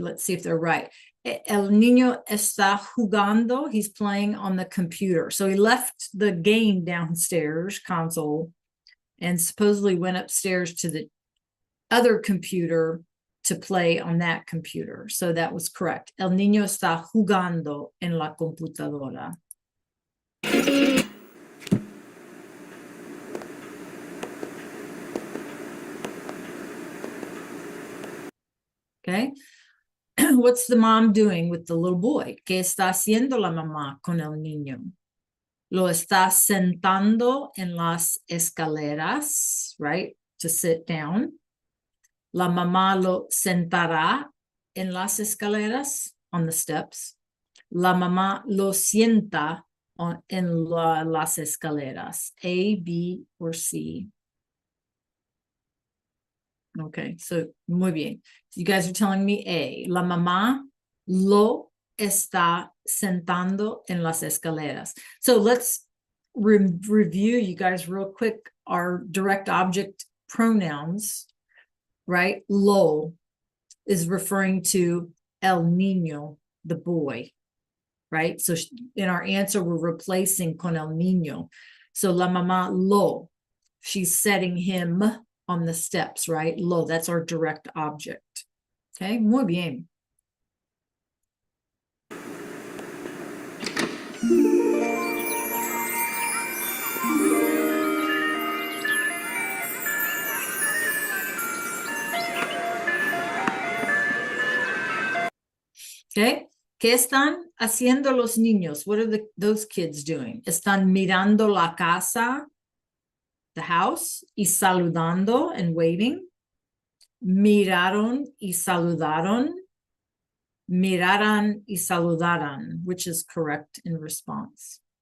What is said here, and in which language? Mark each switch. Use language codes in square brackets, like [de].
[en] Let's see if they're right. [es] El niño está jugando. [en] He's playing on the computer. So he left the game downstairs console and supposedly went upstairs to the other computer to play on that computer. So that was correct. [es] El niño está jugando en la computadora. [en] Okay. What's the mom doing with the little boy? [es] ¿Qué está haciendo la mamá con el niño? Lo está sentando en las escaleras, right? [en] To sit down. [es] La mamá lo sentará en las escaleras, [en] on the steps. [es] La mamá lo sienta en las escaleras. [en] A, B, or C? Okay, so [es] muy bien. [en] So you guys are telling me A. [es] La mamá lo está sentando en las escaleras. [en] So let's review, you guys, real quick, our direct object pronouns, right? Lo is referring to [es] el niño, [en] the boy, right? So in our answer, we're replacing [es] con el niño. [en] So [es] la mamá lo, [en] she's setting him on the steps, right? Lo, that's our direct object. [es] Okay, muy bien. Okay, ¿qué están haciendo los niños? [en] What are those kids doing? [es] Están mirando la casa, [en] the house, [es] y saludando [en] and waving. [es] Miraron y saludaron. Miraran y saludaran, [en] which is correct in response.